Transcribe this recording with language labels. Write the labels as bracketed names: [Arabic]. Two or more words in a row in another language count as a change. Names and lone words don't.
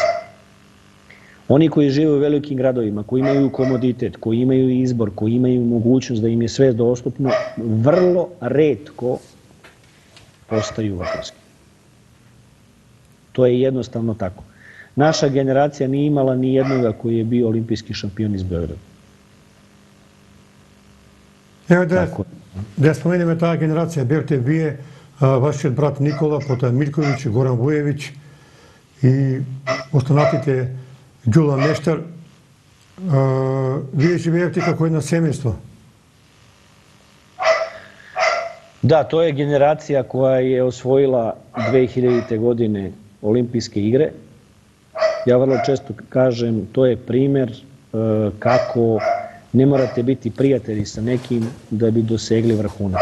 [Serbian] Oni koji žive u velikim gradovima, koji imaju komoditet, koji imaju izbor, koji imaju mogućnost da im je sve dostupno, vrlo retko postaju vrhunski. To je jednostavno tako. Naša generacija nije imala ni jednoga koji je bio olimpijski šampion iz Beograda. Evo Tako. [Macedonian] да споменеме таа генерација, бевте вие, вашиот брат Никола, потоа Милковиќ, Горан Вујевиќ и останатите Ѓула Мештар, вие живеевте како едно семејство. [Serbian] Da, to je generacija koja je osvojila 2000. godine olimpijske igre. Ja vrlo često kažem, to je primer kako ne morate biti prijatelji sa nekim da bi dosegli vrhunac.